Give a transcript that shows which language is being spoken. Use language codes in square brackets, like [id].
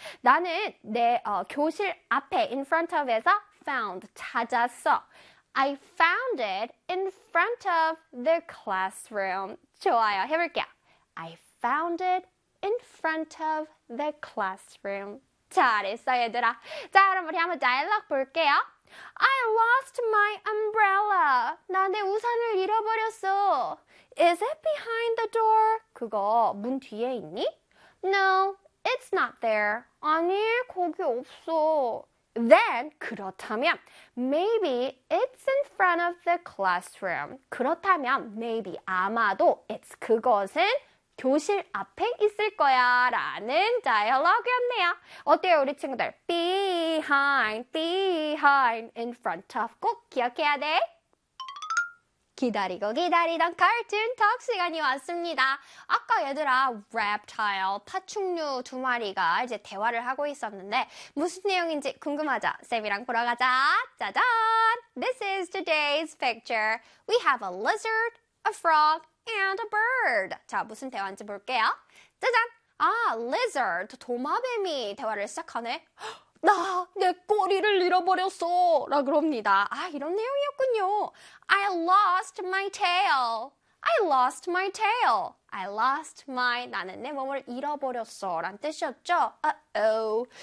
[ko] 나는 교실 앞에 in front of에서 found 찾았어. [en] I found it in front of the classroom. [ko] 좋아요. 해볼게요. [en] I found it in front of the classroom. [ko] 잘했어, 얘들아. 자, 그럼 우리 한번 다이얼로그 볼게요. [en] I lost my umbrella. [ko] 나 내 우산을 잃어버렸어. [en] Is it behind the door? [ko] 그거 문 뒤에 있니? [en] No, it's not there. [ko] 아니, 거기 없어. [en] Then, 그렇다면, maybe it's in front of the classroom. [ko] 그렇다면, maybe, 아마도, it's 그것은 교실 앞에 있을 거야 라는 다이얼로그였네요. 어때요, 우리 친구들? [en] Behind, behind, in front of [ko] 꼭 기억해야 돼. 기다리고 기다리던 카툰 톡 시간이 왔습니다. 아까 얘들아, reptile, 파충류 두 마리가 이제 대화를 하고 있었는데 무슨 내용인지 궁금하죠? 쌤이랑 보러 가자. 짜잔! [en] This is today's picture. We have a lizard, a frog, and a bird. [ko] 자, 무슨 대화인지 볼게요. 짜잔! 아, lizard, 도마뱀이 대화를 시작하네. 나 내 꼬리를 잃어버렸어 라 그럽니다. 아, 이런 내용이었군요. [en] I lost my tail. I lost my tail. I lost my [ko] 나는 내 몸을 잃어버렸어 라는 뜻이었죠. [en] Uh-oh.